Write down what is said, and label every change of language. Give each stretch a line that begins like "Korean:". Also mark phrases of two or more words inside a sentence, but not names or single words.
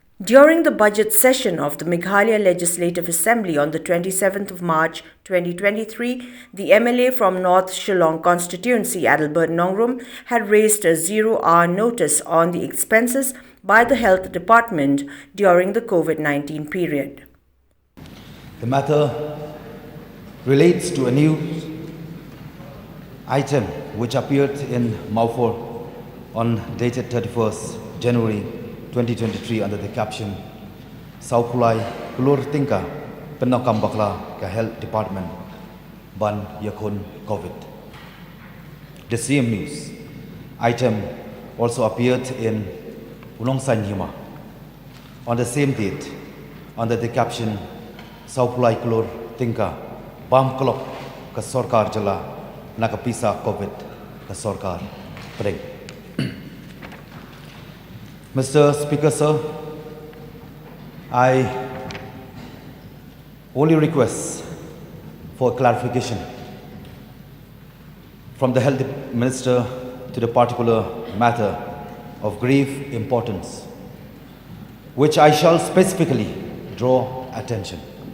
English: During the budget session of the Meghalaya Legislative Assembly on the 27th of March 2023, the MLA from North Shillong Constituency, Adelbert Nongrum, had raised a zero-hour notice on the expenses by the Health Department during the COVID-19 period. The matter relates to a news item which appeared in Maufor on dated 31st January 2023 under the caption Saupulai Kulur Tingka Penokam Bakla Ka Health Department Ban Yakun COVID. The same news item also appeared in Ulongsai Hima on the same date under the caption Saupulai Kulur Tingka Bam Kolok Ka Sorkar Jala Nakapisa COVID Ka Sorkar Preng. Mr. Speaker, sir, I only request for clarification from the Health Minister to the particular matter of grave importance, which I shall specifically draw attention.